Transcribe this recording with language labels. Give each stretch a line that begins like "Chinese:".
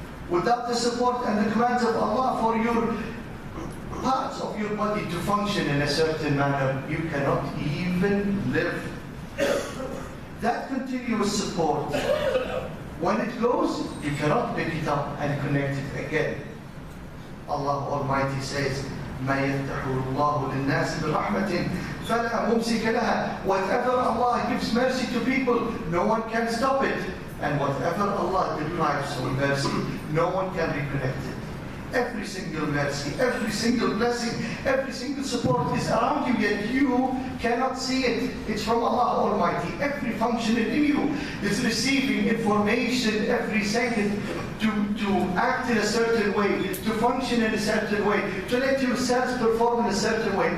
English: Without the support and the commands of Allah for your parts of your body to function in a certain manner, you cannot even live. That continuous support, when it goes, you cannot pick it up and connect it again. Allah Almighty says,
Arabic: مَا يَفْتَحُ اللَّهُ لِلنَّاسِ بِرَحْمَةٍ فَلَا مُمْسِكَ لَهَا.
English: Whatever Allah gives mercy to people, no one can stop it. And whatever Allah deprives of mercy, no one can reconnect it. Every single mercy, every single blessing, every single support is around you, yet you cannot see it. It's from Allah Almighty. Every function in you is receiving information every second to act in a certain way, to function in a certain way, to let yourselves perform in a certain way.